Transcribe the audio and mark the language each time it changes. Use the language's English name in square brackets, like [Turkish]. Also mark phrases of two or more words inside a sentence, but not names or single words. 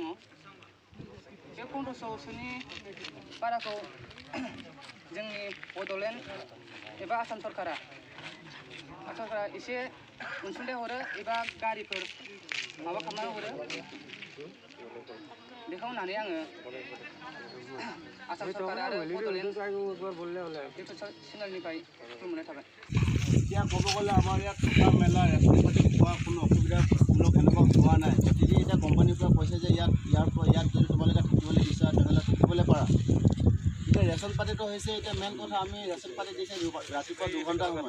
[Bodo] बे 1500सोनि बाराखौ जोंनि बड'लेण्ड एबा आसाम सरकारा एसे अनसुंथाइ हरो एबा गारिफोर माबा खालामनानै हरो। बेखौ होननानै आङो आसाम सरकार आरो बड'लेण्ड चेनेलनिफ्राय खुलुमनाय थाबाय। [Assamese] এতিয়া ক'ব গ'লে আমাৰ ইয়াত থকা মেলা ৰেচন পাতি খোৱা কোনো অসুবিধা সেনেকুৱা হোৱা নাই। গতিকে এতিয়া কোম্পানীৰ পৰা কৈছে যে ইয়াত যদি তোমালোকে থাকিবলৈ বিচাৰা তেনেহ'লে থাকিবলৈ পাৰা। এতিয়া ৰেচন পাতিটো হৈছে এতিয়া মেইন কথা, আমি ৰেচন পাতি দিছে ৰাতিপুৱা 2 ঘণ্টা সময়।